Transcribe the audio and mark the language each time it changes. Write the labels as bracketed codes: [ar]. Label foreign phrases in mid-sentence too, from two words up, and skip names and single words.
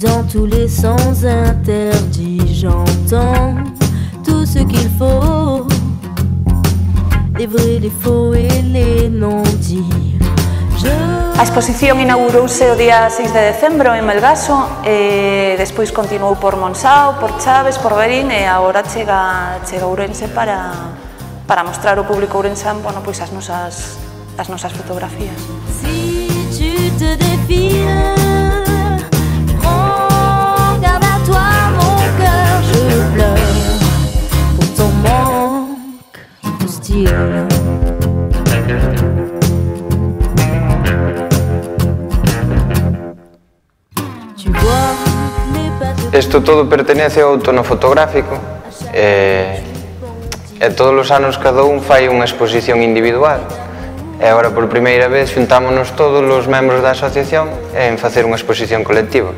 [fr] tous les sens interdits, j'entends tout ce qu'il faut, les vrais, les faux et les non-dits. [gl] A exposición inaugurouse o día 6 de decembro en Melgaso e despois continuou por Monsao, por Chaves, por Verín e agora chega a Ourense para mostrar ao público ourensán, bueno, pois as nosas fotografías. [fr] Si tu te défiles, prends garde à toi mon cœur, je pleure pour ton manque de style. [gl] Isto todo pertenece ao tono fotográfico e todos os anos cada un fai unha exposición individual e agora por primeira vez xuntámonos todos os membros da asociación en facer unha exposición colectiva.